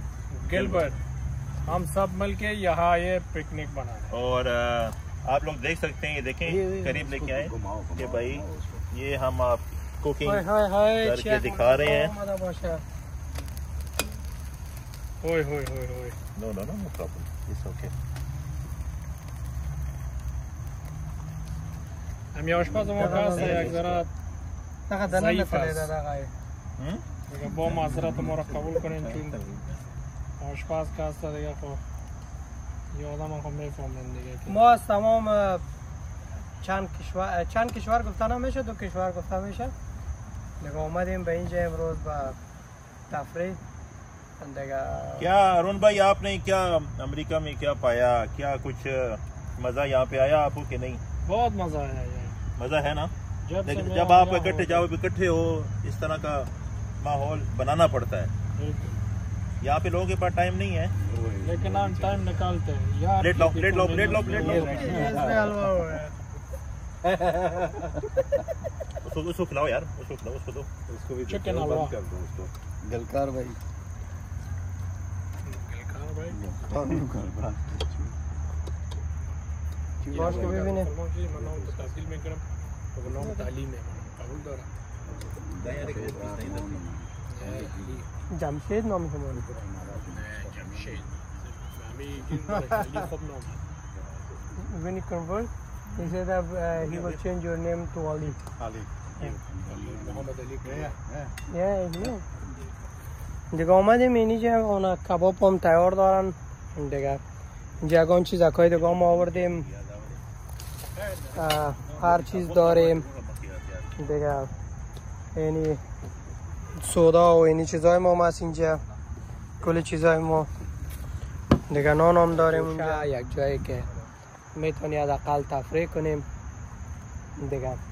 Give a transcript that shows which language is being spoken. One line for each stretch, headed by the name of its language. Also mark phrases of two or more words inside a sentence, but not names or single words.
Hindi: गिलबर्ट हम सब मिलके यहाँ ये पिकनिक बना रहे हैं। और आप लोग देख सकते हैं ये देखें करीब लेके आए कि भाई ये हम आप कुकिंग हाय हाय हाय करके दिखा रहे हैं ओए होए होए होए
English: No no no no problem it's okay
Persian: هم آشپز ما هست یک ذره ضعیف است دیگه با معذرت ما را قبول کنین چون آشپز که هست دیگه خب یه آدم هم میفهمن دیگه که ما از تمام چند کشور گفته نمیشه 2 کشور گفته میشه دیگه اومدیم به اینجا امروز با تفریح دیگه
Hindi: क्या अरुण भाई आपने क्या अमेरिका में क्या पाया क्या कुछ मजा यहाँ पे आया आपको कि नहीं बहुत मजा आया यार मजा है ना जब से लेकिन मैं जब आया आप हूँ, इकट्ठे जाओ इकट्ठे हो इस तरह का माहौल बनाना पड़ता है बिल्कुल। यहाँ पे लोगों के पास टाइम नहीं है लेकिन हम टाइम निकालते हैं यार प्लेट लाओ प्लेट लाओ प्लेट लाओ प्लेट लाओ इसमें हलवा हुआ है उसको खिलाओ यार उसको खिलाओ उसको दो उसको भी चिकन देखो, हलवा। बंद कर दो उसको गलकार भाई
Persian: باش که ببینه تحصیل میکنم و نام تعلیم قبول دارم جمشید نامی همون جمشید خب نام
English: when he convert he said that he will change your name to Ali Ali
Persian: محمد علی
English: yeah he will
Persian: دیگه آمدیم اینجا اونا کباب هم تیار دارن دیگه اینجا اگه اون چیزکای دیگه هم آوردیم هر چیز داریم دیگه یعنی سودا و اینی چیزای ما هست اینجا کل چیزای ما دیگه نان هم داریم اونجا یک جایی که میتونی حداقل تفریح کنیم دیگه